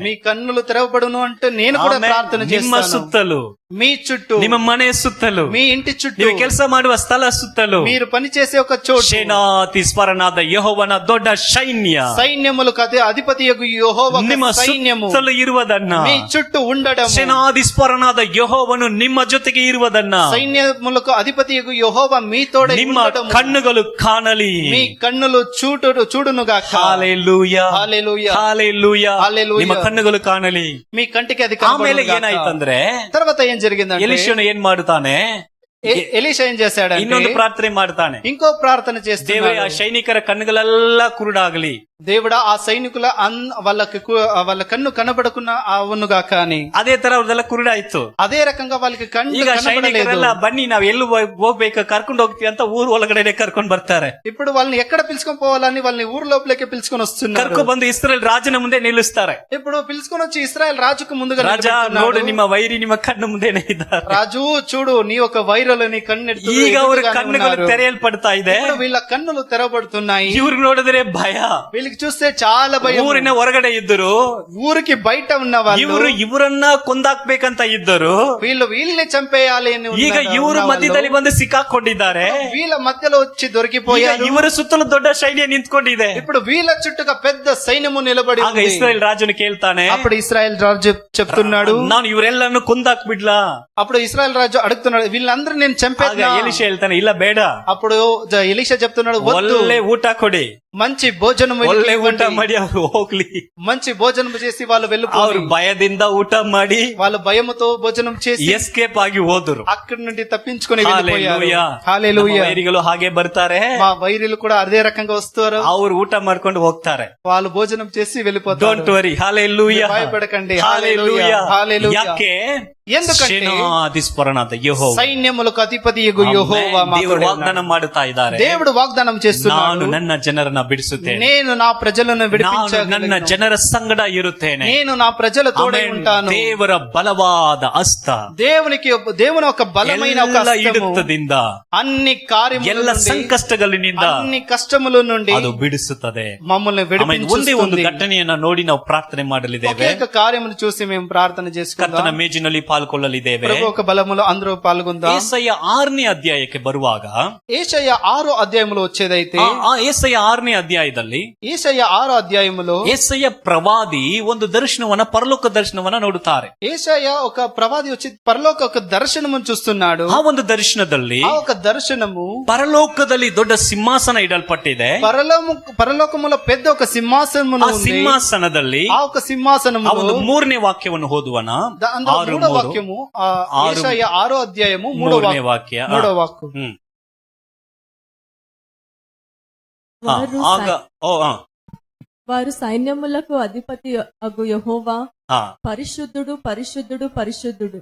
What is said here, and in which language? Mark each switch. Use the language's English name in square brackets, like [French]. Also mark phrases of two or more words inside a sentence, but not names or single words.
[Telugu] మీ కన్నులు తెరవబడును అంటే నేను కూడా [Kannada] ಆಮೆನ್. [Telugu] ప్రార్థన [Kannada] ನಿಮ್ಮ [Telugu] చేస్తాను. [Kannada] ಸುತ್ತಲೂ, [Telugu] మీ చుట్టూ, [Kannada] ನಿಮ್ಮ ಮನೆ ಸುತ್ತಲೂ, [Telugu] మీ ఇంటి చుట్టూ, [Kannada] ನೀವು ಕೆಲಸ ಮಾಡುವ ಸ್ಥಳ ಸುತ್ತಲೂ [Telugu] మీరు పని చేసే ఒక చోటు, [Kannada] ಸೇನಾತಿ ಸ್ಮರಣಾದ ಯೆಹೋವನ ದೊಡ್ಡ ಸೈನ್ಯ [Telugu] సైన్యములకు అధిపతియగు యెహోవా [Kannada] ನಿಮ್ಮ [Telugu] సైన్యము [Kannada] ಸುತ್ತಲೂ ಇರುವುದನ್ನ, [Telugu] మీ చుట్టూ ఉండడం, [Kannada] ಸೇನಾದಿ ಸ್ಮರಣಾದ ಯೆಹೋವನು ನಿಮ್ಮ ಜೊತೆಗೆ ಇರುವುದನ್ನ, [Telugu] సైన్యములకు అధిపతియగు యెహోవా మీ తోడై [Kannada] ನಿಮ್ಮ [Telugu] ఉండడము, [Kannada] ಕಣ್ಣುಗಳು ಕಾಣಲಿ, [Telugu] మీ కన్నులు చూడునుగాక. హల్లెలూయా, హల్లెలూయా, హల్లెలూయా. హల్లెలూయా. [Kannada] ನಿಮ್ಮ ಕಣ್ಣುಗಳು ಕಾಣಲಿ. [Telugu] మీ కంటికి అది [Kannada] ಆಮೇಲೆ [Telugu] కనబడునుగాక. [Kannada] ಏನಾಯ್ತಂದ್ರೆ, [Telugu] తర్వాత ఏం జరిగిందంటే [Kannada] ಎಲೀಷನು ಏನ್ ಮಾಡ್ತಾನೆ, [Telugu] ఎలీషా ఏం చేశాడంటే [Kannada] ಇನ್ನೊಂದು ಪ್ರಾರ್ಥನೆ ಮಾಡ್ತಾನೆ. [Telugu] ఇంకో ప్రార్థన చేస్తున్నాడు. [Kannada] ದೇವರೇ, ಆ ಸೈನಿಕರ ಕಣ್ಣುಗಳೆಲ್ಲ ಕುರುಡಾಗಲಿ, [Telugu] దేవుడా ఆ సైనికుల వాళ్ళ కన్ను కనబడకున్నా అవునుగాక అని. [Kannada] ಅದೇ ತರ ಅವ್ರದೆಲ್ಲ ಕುರುಡಾಯ್ತು. [Telugu] ಅದೇ ರకంగా వాళ్ళకి కన్ను [Kannada] ಈಗ [Telugu] కనబడలేదు. [Kannada] ಸೈನಿಕರೆಲ್ಲ ಬನ್ನಿ ನಾವ್ ಎಲ್ಲಿ ಹೋಗ್ಬೇಕು ಕರ್ಕೊಂಡು ಹೋಗ್ತೀವಿ ಅಂತ ಊರ್ ಒಳಗಡೆ ಕರ್ಕೊಂಡ್ ಬರ್ತಾರೆ. [Telugu] ఇప్పుడు వాళ్ళని ఎక్కడ పిలుచుకొని పోవాలని వాళ్ళని ఊరు లోపలికి పిలుచుకొని వస్తున్నారు. [Kannada] ಕರ್ಕೊಂಡ್ ಬಂದು ಇಸ್ರೇಲ್ ರಾಜನ ಮುಂದೆ ನಿಲ್ಲಿಸ್ತಾರೆ. [Telugu] ఇప్పుడు పిలుచుకొని వచ్చి ఇశ్రాయేల్ రాజుకు ముందుగా [Kannada] ರಾಜ [Telugu] నిలబెడుతున్నారు. [Kannada] ನೋಡು ನಿಮ್ಮ ವೈರಿ ನಿಮ್ಮ ಕಣ್ಣು ಮುಂದೆನೆ ಇದ್ದಾರೆ. [Telugu] రాజు చూడు నీ ఒక వైరలు నీ కన్నెత్తు [Kannada] ಈಗ ಅವ್ರ [Telugu] ఎదురుగానే [Kannada] ಕಣ್ಣುಗಳು [Telugu] ఉన్నారు. [Kannada] ತೆರೆಯಲ್ಪಡ್ತಾ ಇದೆ. [Telugu] ఇప్పుడు వీళ్ళ కన్నులు తెరబడుతున్నాయి. [Kannada] ಇವ್ರಿಗೆ ನೋಡಿದ್ರೆ ಭಯ. [Telugu] వీళ్ళకి చూస్తే చాలా భయం. [Kannada] ಊರಿನ ಹೊರಗಡೆ ಇದ್ದರು, [Telugu] ఊరికి బయట ఉన్న వాళ్ళు [Kannada] ಇವರನ್ನ ಕೊಂದಾಕ್ಬೇಕಂತ ಇದ್ದರು. [Telugu] వీళ్ళని చంపేయాలి అని [Kannada] ಈಗ ಇವರು ಮಧ್ಯದಲ್ಲಿ ಬಂದು ಸಿಕ್ಕಾಕೊಂಡಿದ್ದಾರೆ. [Telugu] వీళ్ళ మధ్యలో వచ్చి [Kannada] ಈಗ [Telugu] దొరికిపోయారు. [Kannada] ಇವರ ಸುತ್ತಲೂ ದೊಡ್ಡ ಸೈನ್ಯ ನಿಂತ್ಕೊಂಡಿದೆ. [Telugu] ఇప్పుడు వీళ్ళ చుట్టూగా పెద్ద సైన్యము నిలబడి [Kannada] ಆಗ [Telugu] ఉంది. [Kannada] ಇಸ್ರಾಯೇಲ್ ರಾಜನು ಕೇಳ್ತಾನೆ, [Telugu] అప్పుడు ఇశ్రాయేల్ రాజు చెప్తున్నాడు, [Kannada] ನಾನು ಇವರೆಲ್ಲನ್ನು ಕೊಂದಾಕ್ಬಿಡ್ಲಾ? [Telugu] అప్పుడు ఇశ్రాయేల్ రాజు అడుగుతున్నాడు, వీళ్ళందరూ నేను [Kannada] ಆಗ [Telugu] చంపేద్దా? [Kannada] ಎಲಿಷ ಹೇಳ್ತಾನೆ, ಇಲ್ಲ ಬೇಡ, [Telugu] అప్పుడు ఎలీషా చెప్తున్నాడు, వద్దు, [Kannada] ಒಳ್ಳೆ ಊಟ ಕೊಡಿ, [Telugu] మంచి భోజనం [Kannada] ಒಳ್ಳೆ ಊಟ [Telugu] ఇవ్వండి. [Kannada] ಮಾಡಿ ಅವ್ರು ಹೋಗ್ಲಿ. [Telugu] మంచి భోజనం చేసి వాళ్ళు [Kannada] ಅವ್ರು [Telugu] వెళ్ళిపోయి [Kannada] ಭಯದಿಂದ ಊಟ ಮಾಡಿ [Telugu] వాళ్ళు భయముతో భోజనం చేసి [Kannada] ಎಸ್ಕೇಪ್ ಆಗಿ ಹೋದ್ರು. [Telugu] అక్కడి నుండి తప్పించుకొని [Kannada] ಹಾಲೆಲೂಯಾ. [Telugu] వెళ్ళిపోయారు. హల్లెలూయా. [Kannada] ನಮ್ಮ ವೈರಿಗಳು ಹಾಗೆ ಬರ್ತಾರೆ, [Telugu] మా వైరీలు కూడా అదే రకంగా వస్తారు. [Kannada] ಅವ್ರು ಊಟ ಮಾಡ್ಕೊಂಡು ಹೋಗ್ತಾರೆ. [Telugu] వాళ్ళు భోజనం చేసి వెళ్ళిపోతారు. [English] Don't worry. Hallelujah. [Telugu] భయపడకండి. [Kannada] ಹಾಲೆಲೂಯಾ. [Telugu] హల్లెలూయా. [Kannada] ಯಾಕೆ? [Telugu] ఎందుకంటే [Kannada] ಸೇನಾಧೀಶ್ವರನಾದ ಯೆಹೋವ, [Telugu] సైన్యములకు అధిపతియగు యెహోవా [Kannada] ಆಮೆನ್. ದೇವರು [Telugu] మాతోడే [Kannada] ವಾಗ್ದಾನ [Telugu] ఉన్నాడు. [Kannada] ಮಾಡುತ್ತಾ ಇದ್ದಾರೆ, [Telugu] దేవుడు వాగ్దానం [Kannada] ನಾನು [Telugu] చేస్తున్నాడు, [Kannada] ನನ್ನ ಜನರನ್ನ ಬಿಡಿಸುತ್ತೇನೆ, [Telugu] నేను నా ప్రజలను [Kannada] ನಾನು [Telugu] విడిపించగలను, [Kannada] ನನ್ನ ಜನರ ಸಂಗಡ ಇರುತ್ತೇನೆ. [Telugu] నేను నా ప్రజల తోడై [Kannada] ಆಮೆನ್. [Telugu] ఉంటాను. [Kannada] ದೇವರ ಬಲವಾದ ಹಸ್ತ [Telugu] దేవుని ఒక బలమైన ఒక [Kannada] ಎಲ್ಲ [Telugu] హస్తము [Kannada] ಹಿಡಿತದಿಂದ, [Telugu] అన్ని కార్యముల [Kannada] ಎಲ್ಲ [Telugu] నుండి, [Kannada] ಸಂಕಷ್ಟಗಳಿಂದ [Telugu] అన్ని కష్టముల నుండి [Kannada] ಅದು ಬಿಡಿಸುತ್ತದೆ. [Telugu] మమ్మల్ని [Kannada] ಆಮೆನ್. ಒಂದೇ ಒಂದು [Telugu] విడిపించుతుంది. [Kannada] ಘಟನೆಯನ್ನ ನೋಡಿ ನಾವು ಪ್ರಾರ್ಥನೆ ಮಾಡಲಿದ್ದೇವೆ. [Telugu] ఒకే ఒక కార్యమును చూసి మేము ప్రార్థన [Kannada] ಕರ್ತನ [Telugu] చేసుకుందాం. [Kannada] ಮೇಜಿನಲ್ಲಿ ಪಾಲ್ಗೊಳ್ಳಲಿದ್ದೇವೆ. [Telugu] ప్రభు ఒక బలములో అందరూ పాల్గొందాం. [Kannada] ಏಸಯ್ಯ 6ನೇ ಅಧ್ಯಾಯಕ್ಕೆ ಬರುವಾಗ, [Telugu] ఏషయ్య 6వ అధ్యాయములో వచ్చేదైతే, [Kannada] ಆ ಏಸಯ್ಯ 6ನೇ ಅಧ್ಯಾಯದಲ್ಲಿ [Telugu] ఏషయ్య 6వ అధ్యాయములో [Kannada] ಏಸಯ್ಯ ಪ್ರವಾದಿ ಒಂದು ದರ್ಶನವನ್ನ, ಪರಲೋಕ ದರ್ಶನವನ್ನ ನೋಡುತ್ತಾರೆ. [Telugu] ఏషయ్య ఒక ప్రవాది వచ్చి పరలోక ఒక దర్శనము చూస్తున్నాడు. [Kannada] ಆ ಒಂದು ದರ್ಶನದಲ್ಲಿ [Telugu] ఆ ఒక దర్శనము [Kannada] ಪರಲೋಕದಲ್ಲಿ ದೊಡ್ಡ ಸಿಂಹಾಸನ ಇಡಲ್ಪಟ್ಟಿದೆ. [Telugu] పరలోకములో పెద్ద ఒక సింహాసనము [Kannada] ಆ ಸಿಂಹಾಸನದಲ್ಲಿ [Telugu] ఆ ఒక సింహాసనము [Kannada] ಆ ಒಂದು 3ನೇ ವಾಕ್ಯವನ್ನು ಓದುವನ. [Telugu] 6వ వాక్యము, ఏషయ్య 6వ అధ్యాయము [Kannada] 3ನೇ ವಾಕ್ಯ. [Telugu] 3వ వాక్యం. ಹ್ಮ್. వారు [Kannada] ಆಗ [Telugu] వారు సైన్యములకు అధిపతి అగు యెహోవా ಹಾ, పరిశుద్ధుడు పరిశుద్ధుడు పరిశుద్ధుడు,